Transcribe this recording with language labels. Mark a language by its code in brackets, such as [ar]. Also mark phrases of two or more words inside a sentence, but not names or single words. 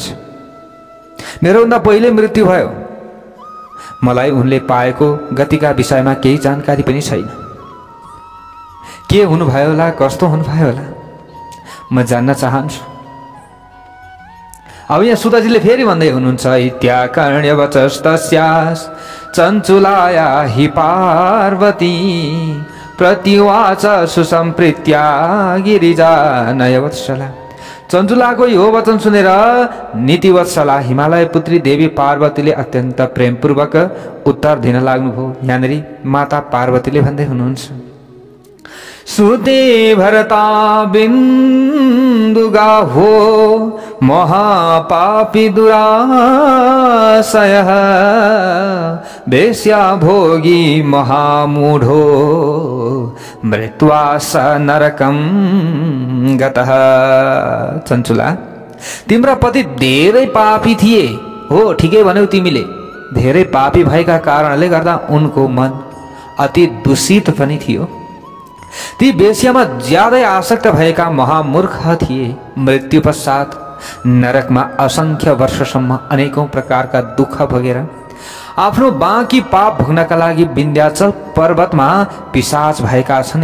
[ne] मेरोभन्दा पहिले मृत्यु भयो। मलाई उनले पाएको गतिका विषयमा केही जानकारी पनि छैन। के हुनुभयो होला, कस्तो हुनुभयो होला, म जान्न चाहन्छु। अब यहाँ सुताजीले फेरि भन्दै हुनुहुन्छ, [sa] इत्याकर्ण्य वचस्तस्यास् चञ्चुलाया हि पार्वती प्रतिवाच सुसम्प्रीत्या गिरिजा नयवत्सला। [ne] चञ्चुलाको यो वचन सुनेर नीतिवत्सला हिमालय पुत्री देवी पार्वतीले अत्यन्त प्रेमपूर्वक उत्तर दिन लाग्नुभयो। यहाँनिर माता पार्वतीले भन्दै हुनुहुन्छ, [sa] सुते भरता बिन्दुगा हो महापापी दुराशय वेश्या भोगी महामूढो मृत्वा स नरकम गतः। [ne] चञ्चुला, तिम्रा पति धेरै पापी थिए हो, ठिकै भन्यौ तिमीले। धेरै पापी भएका कारणले गर्दा उनको मन अति दूषित पनि थियो। ती वेश्यामा ज्यादै आसक्त भएका महामूर्ख थिए। मृत्यु पश्चात नरकमा असंख्य वर्षसम्म अनेकौं प्रकारका दुःख भोगेर आफ्नो बाँकी पाप भोग्नका लागि विन्ध्याचल पर्वतमा पिशाच भएका छन्।